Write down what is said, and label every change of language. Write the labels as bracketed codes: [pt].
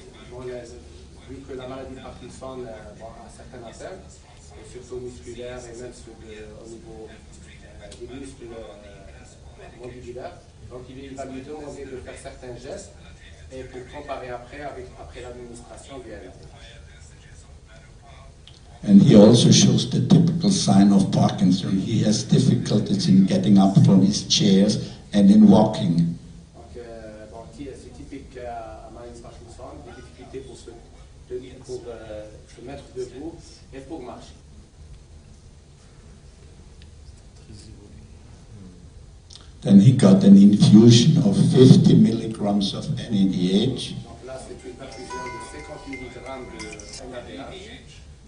[fr] Donc, vu que la maladie de Parkinson a certaines atteintes, surtout musculaires et même au niveau des muscles mandibulaires, donc il va lui demander de faire certains gestes et pour comparer après l'administration du NADH. [en] And he also shows the typical sign of Parkinson. He has difficulties in getting up from his chairs and in walking. [fr] Donc, c'est typique à maladie de Parkinson, des difficultés pour se mettre debout et pour marcher. [en] Then he got an infusion of 50 milligrams of NADH. [fr] Donc là, c'est une perfusion de 50 mg de NADH.